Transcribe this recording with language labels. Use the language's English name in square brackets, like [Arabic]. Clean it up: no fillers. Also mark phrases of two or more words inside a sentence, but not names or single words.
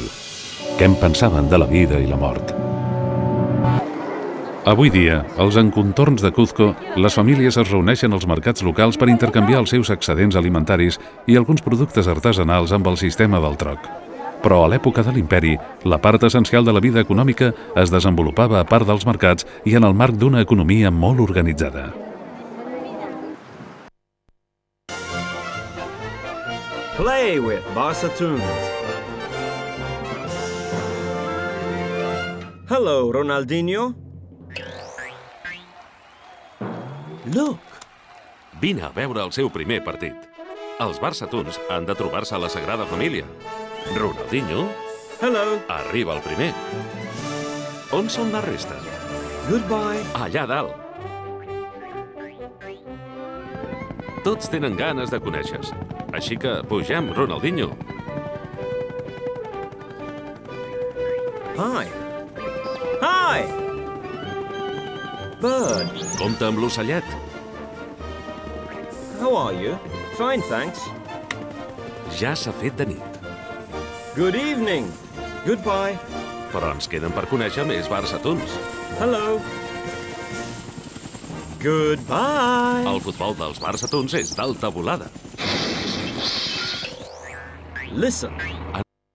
[Catalan] Què en pensaven de la vida i la mort? Avui dia, als encontorns de Cuzco, les famílies es reuneixen als mercats locals per intercanviar els seus excedents alimentaris i alguns productes artesanals amb el sistema del troc. Però a l'època de l'imperi, la part essencial de la vida econòmica es desenvolupava a part dels mercats i en el marc d'una economia molt organitzada. [English] Play with Barsatoons. Hello, Ronaldinho. Look! [Catalan] Vine a veure el seu primer partit. Els Barsatoons han de trobar-se a la Sagrada Família. Ronaldinho [English] Hello. [Catalan] arriba el primer. On són la resta? [English] Goodbye. [Catalan] Allà dalt. Tots tenen ganes de conèixer-se. Així que pugem, Ronaldinho. [English] Hi. Hi! Bird. [Catalan] Compte amb l'ocellet. [English] How are you? Fine, thanks. [Catalan] Ja s'ha fet de nit. [English] Good evening. Goodbye. [Catalan] Però ens queden per conèixer més Barsatoons. [English] Hello. Goodbye. [Catalan] El futbol dels Barsatoons és d'alta volada. [English] Listen.